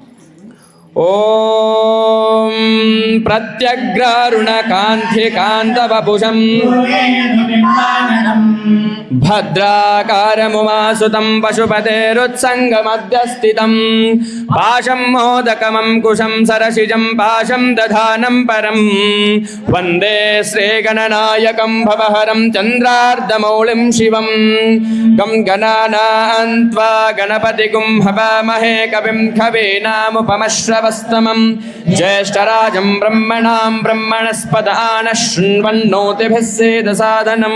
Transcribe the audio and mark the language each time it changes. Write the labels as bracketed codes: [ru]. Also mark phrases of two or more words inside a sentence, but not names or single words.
[sa] ಓಂ ಪ್ರತ್ಯಗ್ರಾರುಣ ಕಾಂತಿ ಕಾಂತವಪುಷಂ ಭದ್ರಾಕಾರಮುಮಾಸುತಂ ಪಶುಪತೇರುತ್ಸಂಗಮಧ್ಯಸ್ಥಿತಂ ಪಾಶಂ ಮೋದಕಮಂ ಕುಶಂ ಸರಸಿಜಂ ಪಾಶಂ ದಧಾನಂ ಪರಂ ವಂದೇ ಶ್ರೀಗಣನಾಯಕಂ ಭವಹರಂ ಚಂದ್ರಾರ್ಧಮೌಳಿಂ ಶಿವಂ ಗಂ ಗಣಾನಾನ್ತ್ವಾ ಗಣಪತಿಗುಂ ಹವಾಮಹೇ ಕವಿಂ ಕವೀನಾಮುಪಮಶ್ರವಸ್ತಮಂ ಜ್ಯೇಷ್ಠರಾಜಂ ಬ್ರಹ್ಮಣಾಂ ಬ್ರಹ್ಮಣಸ್ಪದ ಆನಃ ಶೃಣ್ವನ್ನೋತಿಭಿಃ ಸೇದಸಾದನಂ.